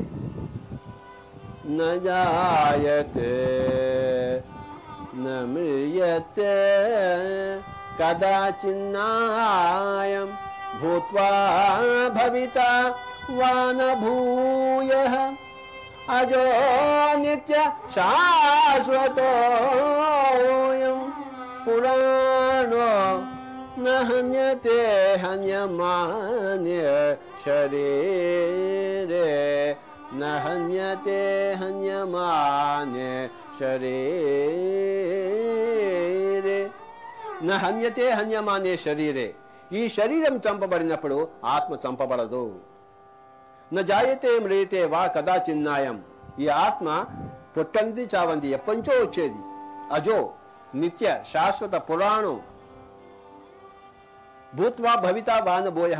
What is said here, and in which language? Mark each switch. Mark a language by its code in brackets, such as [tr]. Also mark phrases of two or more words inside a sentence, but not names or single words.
[sa] న జాయతే న మ్రియతే కదాచిన్నాయం భూత్వా భవితా వా న భూయః అజో నిత్య శాశ్వతోయం పురాణో న హన్యతే హన్యమానే శరీరే. న హన్యతే హన్యమానే శరీరే. న హన్యతే హన్యమానే శరీరే. [te] ఈ శరీరం చంపబడినప్పుడు ఆత్మ చంపబడదు. [sa] న జాయతే మ్రియతే వా కదాచిన్నాయం. [te] ఈ ఆత్మ పుట్టంది చావంది, ఎప్పటించో వచ్చేది. [sa] అజో నిత్య శాశ్వత పురాణం. భూత్వా భవితా వా న భూయః.